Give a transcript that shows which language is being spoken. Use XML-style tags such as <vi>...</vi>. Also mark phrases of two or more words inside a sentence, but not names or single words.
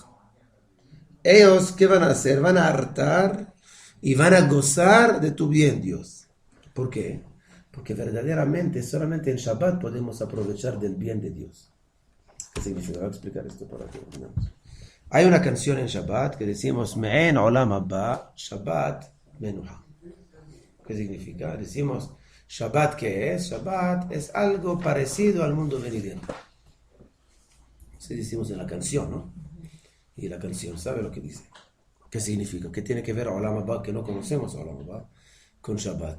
<es>Ellos, ¿qué van a hacer? Van a hartar y van a gozar de tu bien, Dios. ¿Por qué? Porque verdaderamente, solamente en Shabbat podemos aprovechar del bien de Dios. ¿Qué significa? Voy a explicar esto para que entendamos. Hay una canción en Shabbat que decimos</es> <he>מעין עולם הבא, שבת מנוחה.</he> <es>¿Qué significa? Decimos Shabbat, ¿qué es? Shabbat es algo parecido al mundo venidero. Así decimos en la canción, ¿no? Y la canción, ¿sabe lo que dice? ¿Qué significa? ¿Qué tiene que ver</es> <he>עולם הבא,</he> <es>que no conocemos</es> <he>עולם הבא,</he> <es>con Shabbat?</es>